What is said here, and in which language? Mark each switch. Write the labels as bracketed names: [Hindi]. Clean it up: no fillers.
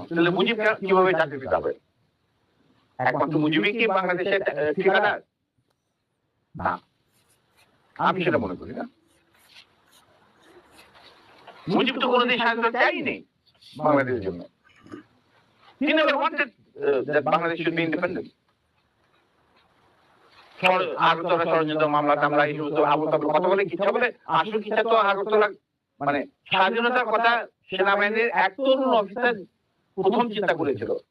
[Bangla] তাহলে মুজিব কিভাবে জাতির পিতা হবে? একমাত্র মুজিবই কি বাংলাদেশের ঠিকাদার? না, আমি সেটা মনে করি না। মুজিব তো কোনোদিন স্বাধীনতা চাইনি বাংলাদেশের জন্য। [English] He never wanted that Bangladesh should be independent. [Bangla] Agartala ষড়যন্ত্র মামলা টামলা এই সমস্ত আবু তাবুল কথা বলে কিচ্ছা বলে, আসল কিচ্ছা তো আগরতলা মানে স্বাধীনতার কথা সেনাবাহিনীর এক তরুণ অফিসার প্রথম চিন্তা করেছিল।